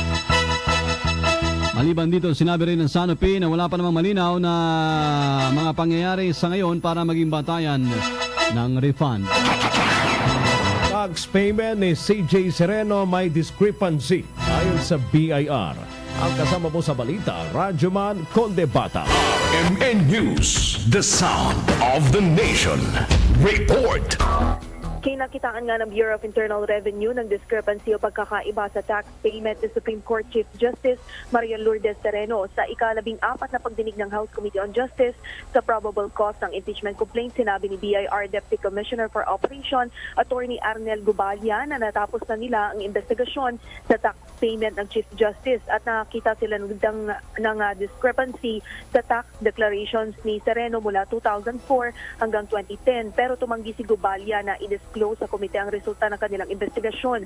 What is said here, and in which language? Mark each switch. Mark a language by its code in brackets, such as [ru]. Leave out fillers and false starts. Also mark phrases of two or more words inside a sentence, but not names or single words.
[tl] Maliban dito, sinabi rin ng Sanofi na wala pa namang malinaw na mga pangyayari sa ngayon para maging batayan ng refund. [en] Tax payment [tl] ni CJ Sereno may discrepancy ayon sa BIR. Ang kasama mo sa balita, Radyoman Condebata. [en] RMN News, the sound of the nation. [tl] Report. Kinakitaan nga ng Bureau of Internal Revenue ng discrepancy o pagkakaiba sa tax payment ni Supreme Court Chief Justice Maria Lourdes Sereno sa ika-14 na pagdinig ng House Committee on Justice sa [en] probable cause [tl] ng [en] impeachment complaint. [tl] Sinabi ni BIR Deputy Commissioner for Operation Attorney Arnel Gubalia na natapos na nila ang investigasyon sa [en] tax payment [tl] ng Chief Justice at nakita sila ng discrepancy sa [en] tax declarations [tl] ni Sereno mula 2004 hanggang 2010. Pero tumanggi si Gubalia na i-disclose sa komite ang resulta ng kanilang investigasyon.